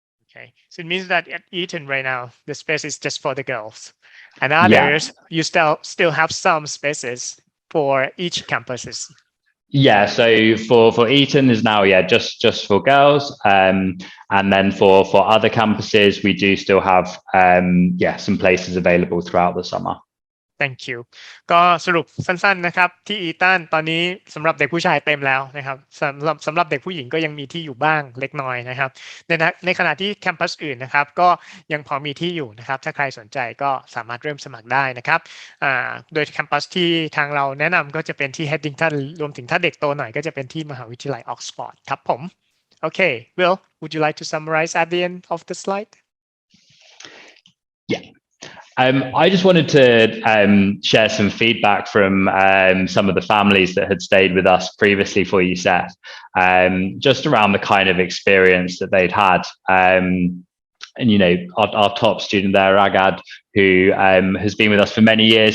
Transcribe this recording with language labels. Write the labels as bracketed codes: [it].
[en] Okay, so it means that at Eton right now, the space is just for the girls, and others you still have some spaces for each campuses. Yeah, so for Eton is now just for girls, and then for other campuses we do still have some places available throughout the summer. Thank you [th] ก็สรุปสั้นๆนะครับที่อีตันตอนนี้สำหรับเด็กผู้ชายเต็มแล้วนะครับสำหรับเด็กผู้หญิงก็ยังมีที่อยู่บ้างเล็กน้อยนะครับในขณะที่แคมปัสอื่นนะครับก็ยังพอมีที่อยู่นะครับถ้าใครสนใจก็สามารถเริ่มสมัครได้นะครับโดยแคมปัสที่ทางเราแนะนำก็จะเป็นที่ Headington รวมถึงถ้าเด็กโตหน่อยก็จะเป็นที่มหาวิทยาลัย Oxford ครับผม [en] Okay, Will, would you like to summarize at the end of the slide? Yeah. I just wanted to share some feedback from some of the families that had stayed with us previously for USEF, just around the kind of experience that they'd had. And our top student there, Ragad, who has been with us for many years.